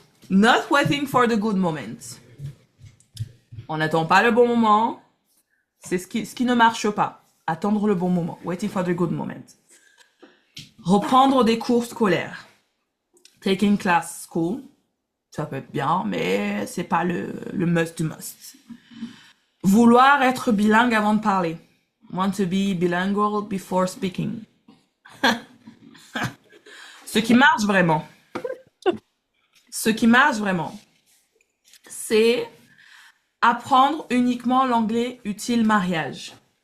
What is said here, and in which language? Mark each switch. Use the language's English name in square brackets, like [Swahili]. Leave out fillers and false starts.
[English] Not waiting for the good moment. [French] On n'attend pas le bon moment. C'est ce qui ne marche pas. Attendre le bon moment. [English] Waiting for the good moment. [French] Reprendre des cours scolaires. [English] Taking class school. [French] Ça peut être bien, mais c'est pas le must du must. Vouloir être bilingue avant de parler. [English] Want to be bilingual before speaking. [French] Ce qui marche vraiment. Ce qui marche vraiment, c'est apprendre uniquement l'anglais utile mariage.